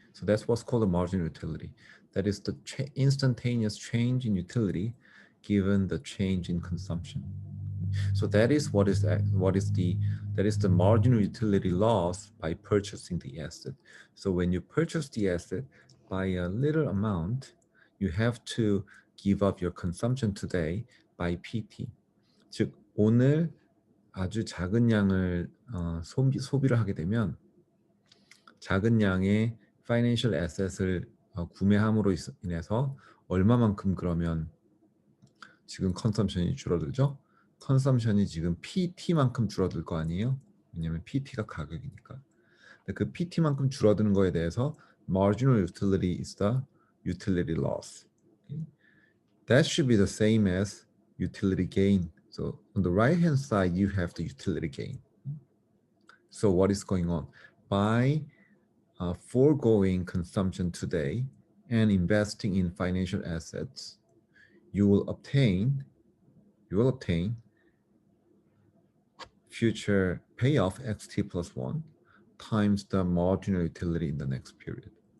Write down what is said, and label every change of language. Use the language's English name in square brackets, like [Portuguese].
[English] So that's what's called the marginal utility. That is the instantaneous change in utility given the change in consumption. So that is the marginal utility loss by purchasing the asset. So when you purchase the asset by a little amount, you have to give up your consumption today by PT. [Korean] 즉 오늘 아주 작은 양을 소비를 하게 되면 작은 양의 financial asset을 구매함으로 인해서 얼마만큼 그러면 지금 컨섬션이 줄어들죠? 컨섬션이 지금 PT만큼 줄어들 거 아니에요? 왜냐면 PT가 가격이니까. 그 PT만큼 줄어드는 거에 대해서 [English] marginal utility is the utility loss. Okay? That should be the same as utility gain. So on the right hand side, you have the utility gain. So what is going on? By foregoing consumption today and investing in financial assets, you will obtain future payoff xt plus 1 times the marginal utility in the next period.